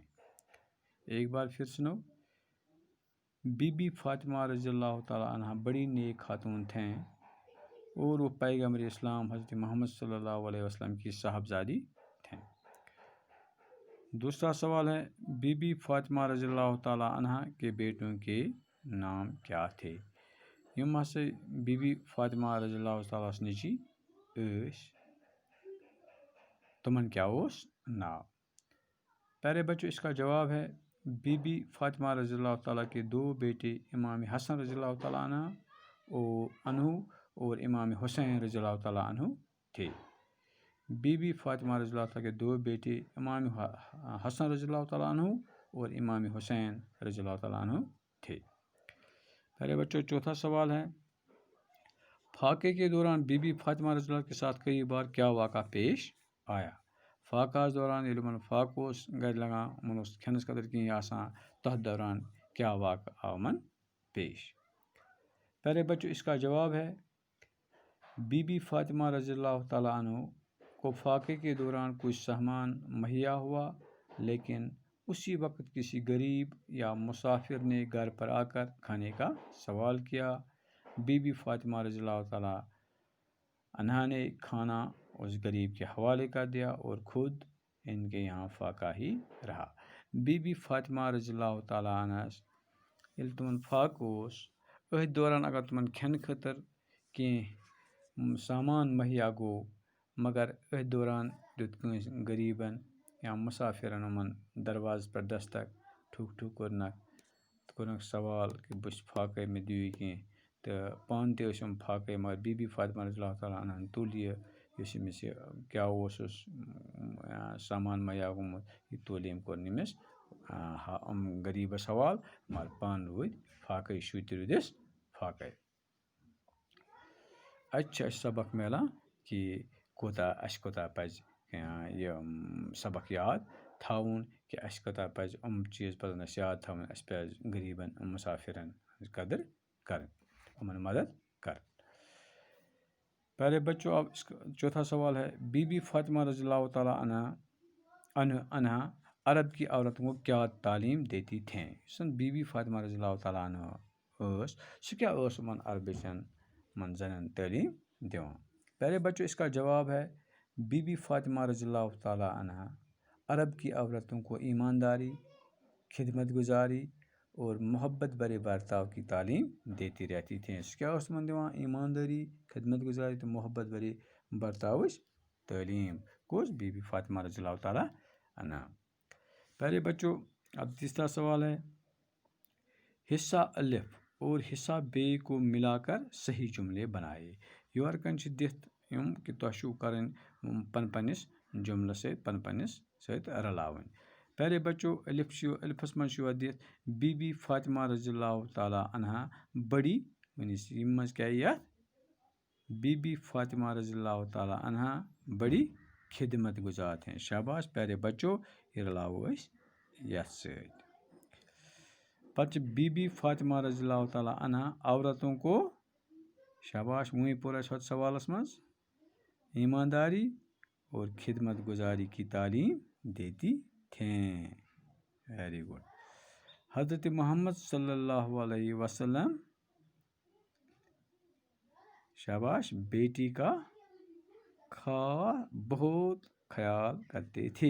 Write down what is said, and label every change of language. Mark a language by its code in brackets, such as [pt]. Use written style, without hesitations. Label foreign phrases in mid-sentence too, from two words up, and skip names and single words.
[ur] ایک بار پھر سنو، بی بی فاطمہ رضی اللہ تعالیٰ عنہ بڑی نیک خاتون تھیں اور وہ پیغمبر اسلام حضرت محمد صلی اللہ علیہ وسلم کی صاحبزادی تھیں۔ دوسرا سوال ہے بی بی فاطمہ رضی اللہ تعالیٰ عنہ کے بیٹوں کے نام کیا تھے؟ [ks] یم ہسا بی بی فاطمہ رضی اللہ تعالیٰ نیچی ٲسۍ، تمن کیا اوس ناو؟ [ur] پیارے بچوں، اس کا جواب ہے بی بی فاطمہ رضی اللہ تعالیٰ کے دو بیٹے امام حسن رضی اللہ تعالیٰ عنہ اور امام حسین رضی اللہ تعالیٰ عنہ تھے۔ بی بی فاطمہ رضی اللہ تعالیٰ کے دو بیٹے امام حسن رضی اللہ تعالیٰ عنہ اور امام حسین رضی اللہ تعالیٰ عنہ تھے۔ پیارے بچوں، چوتھا سوال ہے فاقے کے دوران بی بی فاطمہ رضی اللہ کے ساتھ کئی بار کیا واقعہ پیش آیا؟ [ks] فاقہ دوران ییٚلہِ فاقہ اوس گھرِ لگان، یِمن اوس کھٮ۪نس خٲطرٕ کِہیٖنۍ آسان، تتھ دوران کیا واقعہ آو یِمن پیش؟ [ur] پیارے بچوں، اس کا جواب ہے بی بی فاطمہ رضی اللہ تعالیٰ عنہ کو فاقے کے دوران کچھ سامان مہیا ہوا، لیکن اسی وقت کسی غریب یا مسافر نے گھر پر آ کر کھانے کا سوال کیا۔ بی بی فاطمہ رضی اللہ تعالیٰ عنہ نے کھانا اس غریب کے حوالے کر دیا اور خود ان کے یہاں فاقہ ہی رہا۔ [ks] بی بی فاطمہ رضی اللہ تعالیٰ عنہ ییٚلہِ تمن فاقہ اوس، أتھۍ دوران اگر تمن کھٮ۪نہٕ خٲطرٕ کینٛہہ سامان مہیا گوٚو، مگر أتھۍ دوران دیُت کٲنٛسہِ غریٖبن یا مُسافِرن یِمن دروازٕ پٮ۪ٹھ دستک، ٹھُک ٹھُک کوٚرنکھ سوال کہِ بہٕ چھُس فاقے، مےٚ دِیِو کینٛہہ، تہٕ پانہٕ تہِ ٲسۍ یِم فاقے، مگر بی بی فاطمہ رضی اللہ تعالیٰ عنہ تُل یہِ یُس أمِس یہِ کیٛاہ اوسُس سامان مہیا گوٚمُت، یہِ تُل أمۍ، کوٚر نہٕ أمِس غریٖبس حوال، مگر پانہٕ روٗدۍ فاقے، شُرۍ تہِ روٗدِس فاقے۔ اَتہِ چھُ اَسہِ سبق میلان کہِ اَسہِ کوٗتاہ پَزِ یہِ سبق یاد تھاوُن کہِ اَسہِ کوٗتاہ پَزِ چیٖز پَزن اَسہِ یاد تھاوٕنۍ، اَسہِ پَزِ غریٖبن مُسافِرن ہٕنٛز قدٕر کَرٕنۍ، یِمن مدد کَرٕنۍ۔ [ur] پیارے بچوں، اب چوتھا سوال ہے بی بی فاطمہ رضی اللہ تعالیٰ عنہ عرب کی عورتوں کو کیا تعلیم دیتی تھیں؟ [ks] یُس زن بی بی فاطمہ رضی اللہ تعالیٰ عنہ ٲس، سُہ کیٛاہ ٲس یِمن عربٕچن یِمن زنٮ۪ن تعلیٖم دِوان؟ [ur] پیارے بچوں، اس کا جواب ہے بی بی فاطمہ رضی اللہ تعالیٰ عنہ عرب کی عورتوں کو ایمانداری، خدمت گزاری اور محبت بھرے برتاؤ کی تعلیم دیتی رہتی تھیں۔ [ks] سُہ کیٛاہ اوس تِمن دِوان؟ ایماندٲری، خدمت گزاری تہٕ محبت بھرے برتاوٕچ تعلیٖم۔ کُس؟ بی بی فاطمہ رضی اللہ تعالیٰ عنہ۔ [ur] پیارے بچوں، اب تیسرا سوال ہے حصہ الف اور حصہ بے کو ملا کر صحیح جملے بنائے۔ [ks] یور کن چھِ دِتھ یِم کہِ تۄہہِ چھُو کَرٕنۍ پننِس جملس سۭتۍ رلاوٕنۍ۔ [ur] پیارے بچوں، [ks] الفس منٛز چھُ یور دِتھ بی بی فاطمہ رضی اللہ تعالیٰ عنہ بڑی، یِم منٛز کیٛاہ یی اَتھ؟ [ur] بی بی فاطمہ رضی اللہ تعالیٰ عنہ بڑی خدمت گزار تھیں۔ شاباش پیارے بچوں، [ks] یہ رلاوو أسۍ یتھ سۭتۍ۔ پتہٕ چھِ بی بی فاطمہ رضی اللہ تعالیٰ عنہ [ur] عورتوں کو، [ks] شاباش وہیں پوٚر اَسہِ ہوٚتھ سوالس منٛز، [ur] ایمانداری اور خدمت گزاری کی تعلیم دیتی تھیں۔ [en] very good. [ur] حضرت محمد صلی اللہ علیہ وسلم، شاباش، بیٹی کا بہت خیال کرتے تھے۔